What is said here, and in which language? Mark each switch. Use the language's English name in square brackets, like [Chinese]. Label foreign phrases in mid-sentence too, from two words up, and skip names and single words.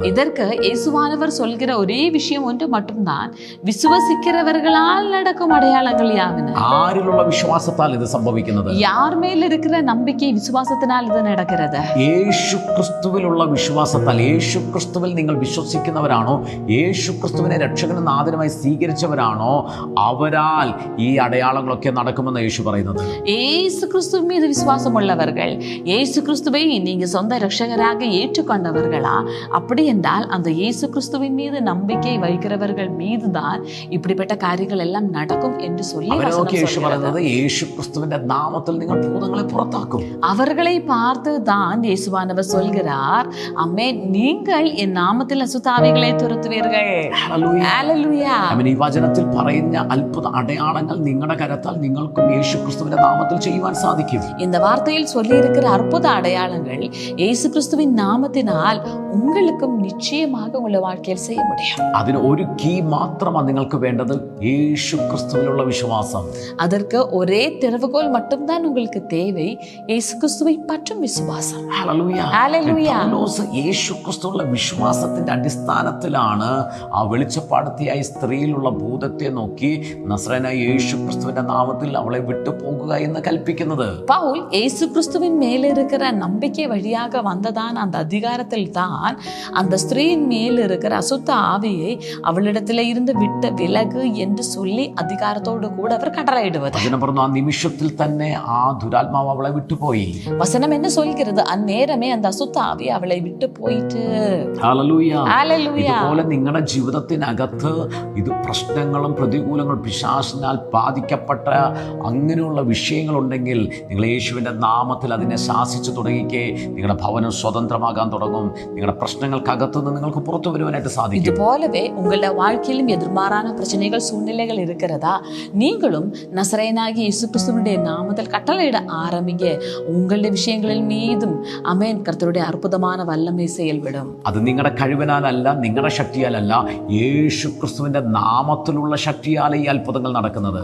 [Tamil] இதற்கு இயேசுவானவர் சொல்கிற ஒரே விஷயம் ஒன்று மட்டும்தான், விசுவசிக்கிறவர்களால் நடக்கும் அடையாளங்கள் யாவன. [Malayalam] ആരിലുള്ള വിശ്വാസത്താൽ ഇത് സംഭവിക്കുന്നത്? [Tamil] யார் மேல் இருக்கிற நம்பிக்கை விசுவாசத்தினால் இது நடக்கிறது. [Malayalam] യേശു ക്രിസ്തുവിലുള്ള വിശ്വാസത്താൽ, യേശു ക്രിസ്തുവിൽ നിങ്ങൾ വിശ്വസിക്കുന്നവരാണോ, യേശു ക്രിസ്തുവിനെ രക്ഷകനും നാഥനുമായി സ്വീകരിച്ചവരാണോ, അവരാൽ ഈ അടയാളങ്ങളൊക്കെ നടക്കുമെന്ന് യേശു പറയുന്നത്. [Tamil] இயேசு கிறிஸ்துவின் மீது விசுவாசம் உள்ளவர்கள், இயேசு கிறிஸ்துவை நீங்க சொந்த ரட்சகராக ஏற்றுக்கொண்டவர்களா? அப்படி என்றால் அந்த இயேசு கிறிஸ்துவின் மீது நம்பிக்கை வைக்கிறவர்கள் மீதுதான் இப்படிப்பட்ட காரியங்கள் எல்லாம் நடக்கும் என்று சொல்லி [Malayalam] യേശു പറയുന്നത്, യേശു ക്രിസ്തുവിന്റെ നാമത്തിൽ നിങ്ങൾ ഭൂതങ്ങളെ പുറത്താക്കും. [Tamil] அவர்களை பார்த்து தான் இயேசுவானவர் சொல்கிறார், ஆமென், நீங்கள் என் நாமத்தில் அசுத்தாவிகளை துரத்துவீர்கள். ஹல்லேலூயா. [Malayalam] ഈ വചനത്തിൽ പറയുന്ന അത്ഭുത അടയാളങ്ങൾ നിങ്ങളുടെ കരത്താൽ നിങ്ങൾക്കും യേശു ക്രിസ്തുവിന്റെ നാമത്തിൽ ചെയ്യുവാൻ സാധിക്കും. [Tamil] இந்த வார்த்தையில் சொல்லி இருக்கிற அற்புத அடையாளங்கள் இயேசு கிறிஸ்துவின் நாமத்தினால் உங்களுக்கும் நிச்சயமாக உங்கள் வாழ்க்கையில் செய்ய முடியும். [Malayalam] അതിന് ഒരു കീ മാത്രമാണ് നിങ്ങൾക്ക് വേണ്ടത്, യേശു ക്രിസ്തുവിലുള്ള വിശ്വാസം. [Tamil] அதற்கு ஒரே திறவுகோல் மட்டும்தான் உங்களுக்கு தேவை, இயேசு கிறிஸ்துவை பற்றும் விசுவாசம். [Malayalam] ഹല്ലേലൂയ. ഹല്ലേലൂയ. പൗലോസ് യേശു ക്രിസ്തുവിലുള്ള വിശ്വാസത്തിന്റെ അടിസ്ഥാനത്തിലാണ് ആ വെളിച്ചപ്പാടത്തിയായ സ്ത്രീയിലുള്ള ഭൂതത്തെ നോക്കി നസ്രേനായ യേശു ക്രിസ്തുവിന്റെ നാമത്തിൽ അവളെ വിട്ടു പോകുക എന്ന് കൽപ്പിക്കുന്നത്. [Tamil] பவுல் இயேசு கிறிஸ்துவின் மேல் இருக்கிற நம்பிக்கை வழியாக வந்ததான் அந்த அதிகாரத்தில் தான் அந்த ஸ்திரீயின் மேல் இருக்கிற அசுத்த ஆவியை அவளிடத்திலே இருந்து விட்டு விலகு என்று சொல்லி அதிகாரத்தோடு கூட அவர் கட்டளையிடுவது. [Malayalam] വചനം പറഞ്ഞു, ആ നിമിഷത്തിൽ തന്നെ ആ ദുരാത്മാവ് അവളെ വിട്ടുപോയി. [Tamil] வசனம் என்ன சொல்கிறது? அந்நேரமே அந்த அசுத்த ஆவி அவளை விட்டு போயிட்டு. [Malayalam] ഹല്ലേലൂയ. ഹല്ലേലൂയ. ഇതുപോലെ നിങ്ങളുടെ ജീവിതത്തിനകത്ത് ഇത് പ്രശ്നങ്ങളും പ്രതികൂലങ്ങളും പിശാചിനാൽ ബാധിക്കപ്പെട്ട അങ്ങനെയുള്ള വിഷയങ്ങളുണ്ടെങ്കിൽ നിങ്ങൾ യേശുവിൻ്റെ നാമത്തിൽ അതിനെ ശാസിച്ചു തുടങ്ങിക്കേ. നിങ്ങളുടെ ഭവനം സ്വതന്ത്രമാകാൻ തുടങ്ങും. നിങ്ങളുടെ പ്രശ്നങ്ങൾക്കകത്തുനിന്ന് നിങ്ങൾക്ക് പുറത്തു വരുവാനായിട്ട് സാധിക്കും. [Tamil] இதுபோலவே உங்களோட வாழ்க்கையிலும் எதிர்மாறான பிரச்சனைகள் சூழ்நிலைகள் இருக்கிறதா? நீங்களும் நசரேயனாகிய இயேசு கிறிஸ்துவினுடைய நாமத்தில் கட்டளையிட ஆரம்பிங்க. உங்களுடைய விஷயங்களில் மீதும் ஆமென் கர்த்தருடைய அற்புதமான வல்லமை செயல்படும். [Malayalam] അത് നിങ്ങളുടെ കഴിവിനാലല്ല, നിങ്ങളുടെ ശക്തിയാലല്ല, യേശു ക്രിസ്തുവിന്റെ നാമത്തിലുള്ള ശക്തിയാലെ ഈ അത്ഭുതങ്ങൾ നടക്കുന്നത്.